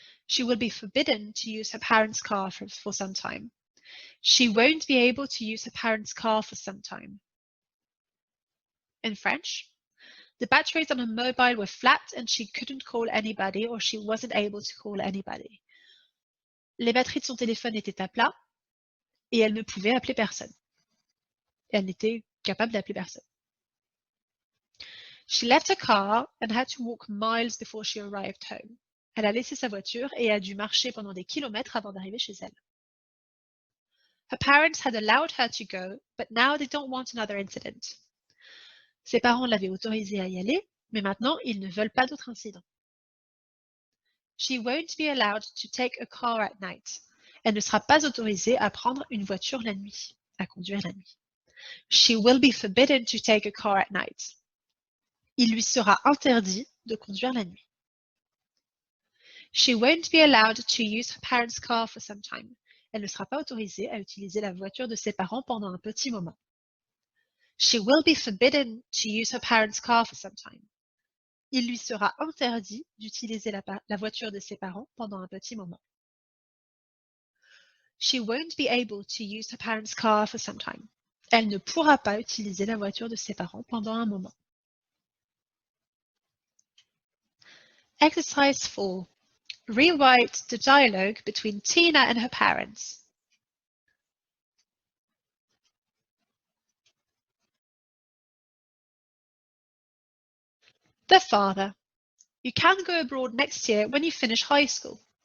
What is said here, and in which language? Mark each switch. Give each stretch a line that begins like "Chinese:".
English: She will be forbidden to use her parents' car for some time. She won't be able to use her parents' car for some time. In French, the batteries on her mobile were flat and she couldn't call anybody or she wasn't able to call anybody.
French: Les batteries de son téléphone étaient à plat et elle ne pouvait appeler personne. Elle n'était capable d'appeler personne.
English: She left her car and had to walk miles before she arrived home.
French: Elle a laissé sa voiture et a dû marcher pendant des kilomètres avant d'arriver chez elle.
English: Her parents had allowed her to go, but now they don't want another incident.
French: Ses parents l'avaient autorisée à y aller, mais maintenant ils ne veulent pas d'autres incidents.
English: She won't be allowed to take a car at night.
French: Elle ne sera pas autorisée à prendre une voiture la nuit, à conduire la nuit.
English: She will be forbidden to take a car at night.
French: Il lui sera interdit de conduire la nuit.
English: She won't be allowed to use her parents' car for some time.
French: Elle ne sera pas autorisée à utiliser la voiture de ses parents pendant un petit moment.
English: She will be forbidden to use her parents' car for some time.
French: Il lui sera interdit d'utiliser la voiture de ses parents pendant un petit moment.
English: She won't be able to use her parents' car for some time.
French: Elle ne pourra pas utiliser la voiture de ses parents pendant un moment.
English: Exercise 4. Rewrite the dialogue between Tina and her parents. The father. You can go abroad next year when you finish high school.